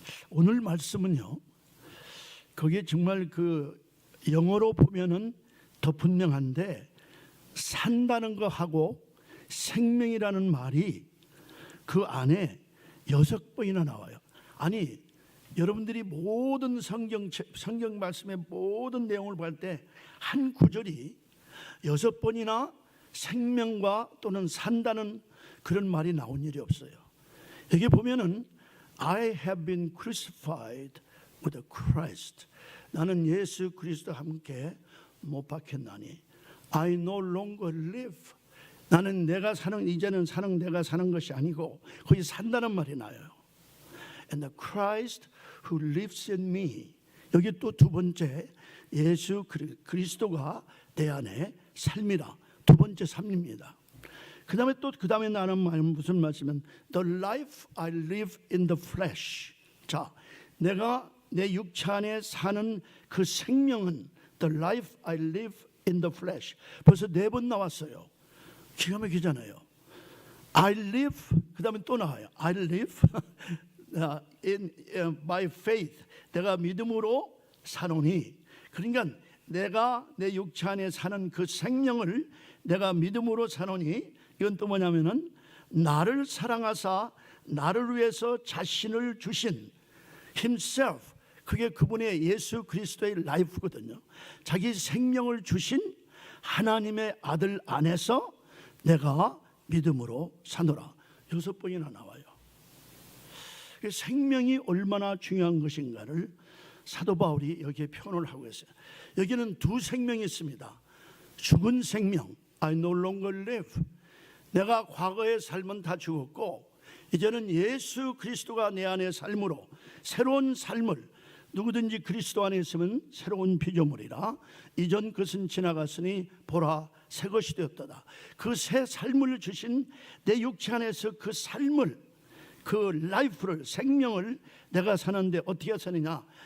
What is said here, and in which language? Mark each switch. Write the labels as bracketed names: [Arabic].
[Korean] 오늘 말씀은요, 거기에 정말 그 영어로 보면은 더 분명한데 산다는 거 하고 생명이라는 말이 그 안에 6번이나 나와요. 아니, 여러분들이 모든 성경 말씀의 모든 내용을 볼 때 한 구절이 6번이나 생명과 또는 산다는 그런 말이 나온 일이 없어요. 여기 보면은 [English] I have been crucified with Christ. [Korean] 나는 예수 그리스도와 함께 못 박혔나니 [English] I no longer live. [Korean] 나는 내가 사는 이제는 사는 내가 사는 것이 아니고 거기 산다는 말이 나요. [English] And the Christ who lives in me. [Korean] 여기 또 두 번째 예수 그리스도가 내 안에 삶이라. 두 번째 삶입니다. 그다음에 나는 무슨 말씀은 [English] the life I live in the flesh. [Korean] 자, 내가 내 육체 안에 사는 그 생명은 [English] the life I live in the flesh. [Korean] 벌써 4번 나왔어요. 기가 막히잖아요. [English] I live [Korean] 그다음에 또 나와요. [English] I live in by faith. [Korean] 내가 믿음으로 사노니. 그러니까 내가 내 육체 안에 사는 그 생명을 내가 믿음으로 사노니. 이건 또 뭐냐면은 나를 사랑하사 나를 위해서 자신을 주신 himself. 그게 그분의 예수 그리스도의 라이프거든요. 자기 생명을 주신 하나님의 아들 안에서 내가 믿음으로 사노라. 6번이나 나와요. 생명이 얼마나 중요한 것인가를 사도 바울이 여기에 표현을 하고 있어요. 여기는 두 생명이 있습니다. 죽은 생명, [English] I no longer live. [Korean] 내가 과거의 삶은 다 죽었고 이제는 예수 그리스도가 내 안에 삶으로 새로운 삶을 누구든지 그리스도 안에 있으면 새로운 피조물이라. 이전 것은 지나갔으니 보라 새 것이 되었도다. 그 새 삶을 주신 내 육체 안에서 그 삶을 그 라이프를 생명을 내가 사는데 어떻게 사느냐.